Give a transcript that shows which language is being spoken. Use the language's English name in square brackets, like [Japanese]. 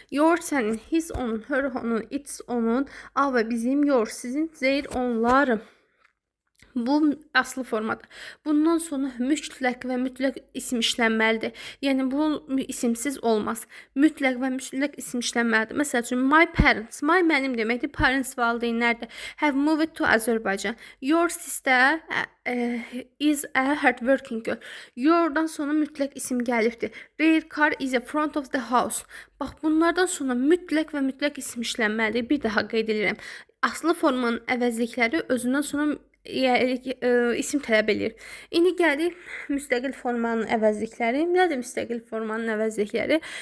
[English] Your, sənin, his, onun, her, onun, it's, onun, our, bizim, your, sizin, their, onlarım. [Azerbaijani] Bu aslı formadır. Bundan sonra mütləq və mütləq isim işlənməlidir. Yəni bu isimsiz olmaz. Mütləq və mütləq isim işlənməlidir. Məsəl üçün [English] my parents, [Azerbaijani] my mənim deməkdir. Parents valideynlərdir. [English] Have moved to Azərbaycan. Your sister is a hardworking girl. [Azerbaijani] Yourdan sonra mütləq isim gəlibdir. [English] Their car is in front of the house. [Azerbaijani] Bax bunlardan sonra mütləq və mütləq isim işlənməlidir. Bir daha qeyd edirəm. Aslı formanın əvəzlikləri özündən sonra isim tələb edir. İndi gəlir müstəqil formanın əvəzlikləri. Nədir müstəqil formanın əvəzlikləri?